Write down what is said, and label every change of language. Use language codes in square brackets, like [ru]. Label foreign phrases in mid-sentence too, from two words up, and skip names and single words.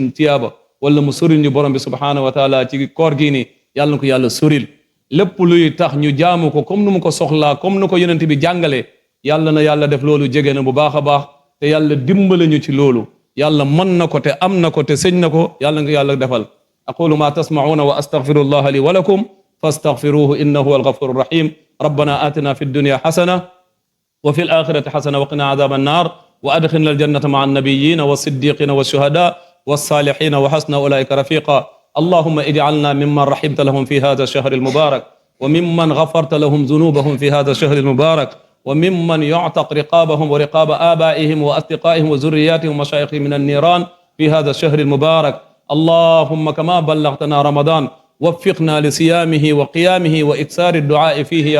[wo] tiyaaba wala mu soril ñu borom bi [ar] سبحانه وتعالى [wo] ci koor gii nii yàlla na ko yàlla soril lépp luy tax ñu jaamu ko comme nu mu ko soxlaa comme nu ko yonent bi jàngalee yàlla na yàlla def loolu jege na bu baax a baax te yàlla dimbale ñu ci loolu yàlla mën na ko te am na ko te sëñ na ko yàlla nga yàlla defal [ar] أقول ما تسمعون وأستغفر الله لي ولكم فاستغفروه إنه هو الغفور الرحيم ربنا آتنا في الدنيا حسنة وفي الآخرة حسنة وقنا عذاب النار وأدخلنا ال الجنة مع النبيين والصديقين والشهداء والصالحين وحسن أولئك رفيقا اللهم اجعلنا ممن رحمت لهم في هذا الشهر المبارك وممن غفرت لهم ذنوبهم في هذا الشهر المبارك وممن يعتق رقابهم ورقاب آبائهم وأصدقائهم وذرياتهم ومشايخهم من النيران في هذا الشهر المبارك اللهم كما بلغتنا رمضان وفقنا لصيامه وقيامه وإكثار الدعاء فيه يا